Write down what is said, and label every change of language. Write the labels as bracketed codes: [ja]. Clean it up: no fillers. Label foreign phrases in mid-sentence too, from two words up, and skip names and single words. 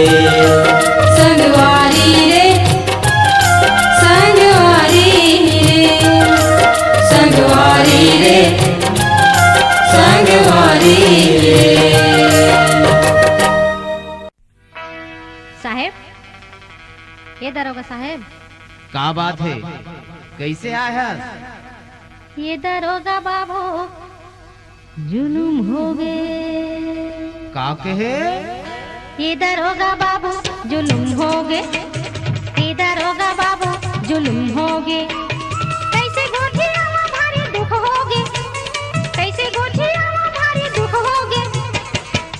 [hne] संगवारी रे संगवारी रे संगवारी रे संगवारी रे। साहेब, ये दरोगा साहेब। का बात है, कैसे आए हैं? ये दरोगा बाबू जुलूम हो गए। का कहे? ये दरोगा बाबू जुलूम हो गए, ये दरोगा बाबू जुलूम हो गए। कैसे गोठियावा भारी दुख हो गए, कैसे गोठियावा भारी दुख हो गए।